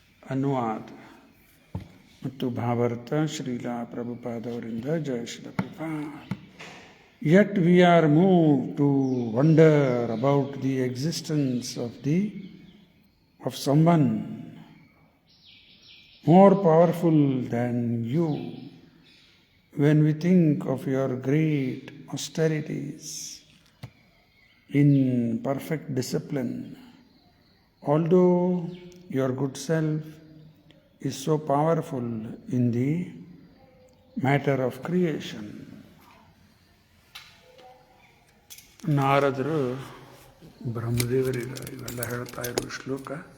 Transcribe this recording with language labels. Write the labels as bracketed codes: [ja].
[kn] ಅನುವಾದ ಮತ್ತು ಭಾವಾರ್ಥ ಶ್ರೀಲಾ ಪ್ರಭುಪಾದವರಿಂದ. ಜಯ Srila Prabhupada. [en] Yet we are moved to wonder about the existence of someone more powerful than you when we think of your great austerities in perfect discipline. Although your good self is so powerful in the matter of creation. [kn] ನಾರದರು ಬ್ರಹ್ಮದೇವರಿಗೆ ಇವೆಲ್ಲ ಹೇಳ್ತಾ ಇರೋ ಶ್ಲೋಕ.